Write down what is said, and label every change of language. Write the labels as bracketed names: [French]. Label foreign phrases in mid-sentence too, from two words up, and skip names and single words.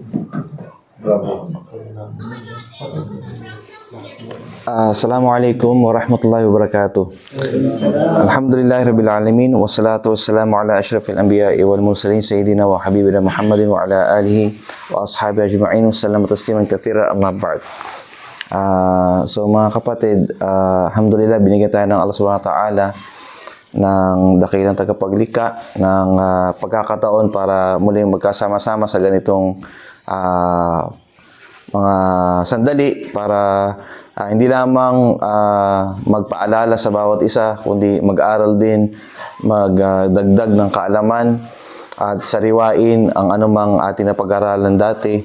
[Arabic] السلام عليكم ورحمة الله وبركاته. الحمد لله رب العالمين والصلاة والسلام على أشرف الأنبياء والمرسلين سيدنا وحبيبنا محمد وعلى آله وأصحابه أجمعين وسلم تسليما كثيرا أما بعد. [Filipino] So mga kapatid, alhamdulillah binigyan tayo ng [Arabic] الله سبحانه وتعالى [Filipino] ng dakilang tagapaglikha ng pagkakataon para muling magkasama-sama sa ganitong mga sandali para hindi lamang magpaalala sa bawat isa, kundi mag-aral din, magdagdag ng kaalaman at sariwain ang anumang ating napag-aralan dati.